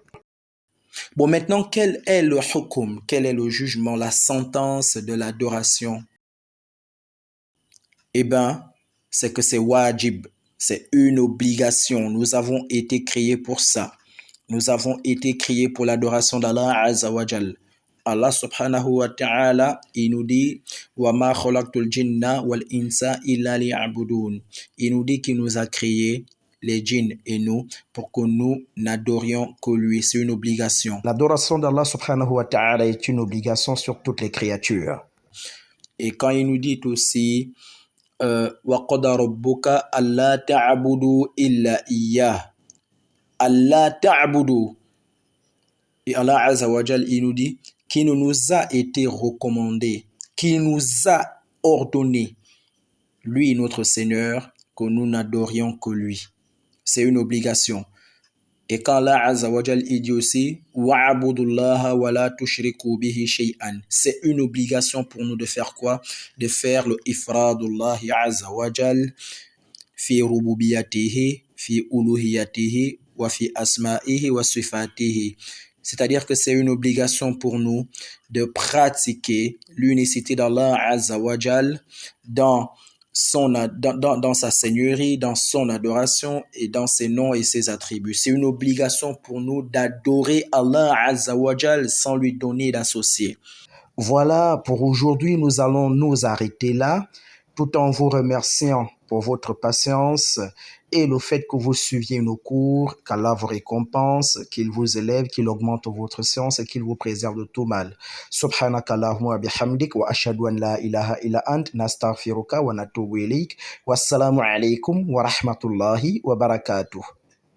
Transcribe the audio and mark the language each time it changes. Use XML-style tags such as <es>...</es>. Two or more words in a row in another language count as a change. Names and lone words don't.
<fr>Bon, maintenant, quel est le hukum, quel est le jugement, la sentence de l'adoration? Eh bien, c'est que c'est wajib, c'est une obligation. Nous avons été créés pour ça. Nous avons été créés pour l'adoration d'Allah</fr> <ar>عز وجل.</ar> <fr>Allah</fr> <ar>سبحانه وتعالى,</ar> <fr>il nous dit</fr> <ar>وما خلقت الجن والإنس إلا ليعبدون.</ar> <fr>Il nous dit qu'il nous a créés, les djinns et nous, pour que nous n'adorions que lui. C'est une obligation. L'adoration d'Allah</fr> <ar>سبحانه وتعالى</ar> <fr>est une obligation sur toutes les créatures. Et quand il nous dit aussi</fr> <ar>وقضى ربك ألا تعبدوا إلا إياه. الله تعبدوا.</ar> <fr>Et Allah</fr> <ar>عز وجل,</ar> <fr>il nous dit qu'il nous a été recommandé, qu'il nous a ordonné, lui notre Seigneur, que nous n'adorions que lui. C'est une obligation. Et quand Allah</fr> <ar>عز وجل,</ar> <fr>il dit aussi</fr> <ar>واعبدوا الله ولا تشركوا به شيئا.</ar> <fr>C'est une obligation pour nous de faire quoi? De faire le</fr> <ar>إفراد الله عز وجل في ربوبيته في ألوهيته وفي أسمائه وصفاته.</ar> <fr>C'est-à-dire que c'est une obligation pour nous de pratiquer l'unicité d'Allah</fr> <ar>عز وجل</ar> <fr>dans sa seigneurie, dans son adoration et dans ses noms et ses attributs. C'est une obligation pour nous d'adorer Allah</fr> <ar>عز وجل</ar> <fr>sans lui donner d'associé. Voilà, pour aujourd'hui, nous allons nous arrêter là, tout en vous remerciant pour votre patience et le fait que vous suiviez nos cours, qu'Allah vous récompense, qu'il vous élève, qu'il augmente votre science et qu'il vous préserve de tout mal.</fr> <ar>سبحانك اللهم وبحمدك وأشهد أن لا إله إلا أنت نستغفرك ونتوب إليك. والسلام عليكم ورحمة الله وبركاته.</ar>